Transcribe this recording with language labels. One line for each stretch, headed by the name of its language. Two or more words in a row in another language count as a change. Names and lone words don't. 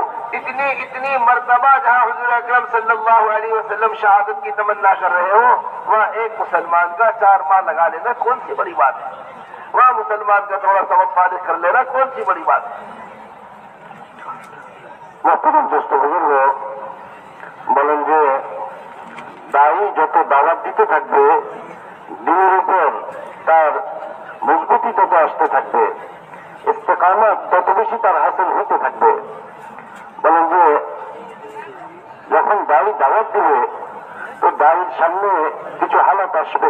Urdu: اتنی مرتبہ جہاں حضور اکرم
Arabic: صلی اللہ علیہ وسلم
Urdu: شہادت کی تمنا کر رہے ہوں، وہاں ایک مسلمان کا 4 ماہ لگا لینا کون سی بڑی بات ہے، وہاں مسلمان کا تھوڑا سبق فارغ کر لینا کون سی بڑی بات ہے۔ محترم دوست
Bangla: বুজুর্গ বলেন যে দায়ী যত দাওয়াত দিতে থাকবে দিনের উপর তার মজবুতি তত আসতে থাকবে, ইস্তেকামত তত বেশি তার হাসিল হতে থাকবে। বলেন যে যখন দায়ী দাওয়াত দিবে তো দায়ীর সামনে কিছু হালাত আসবে।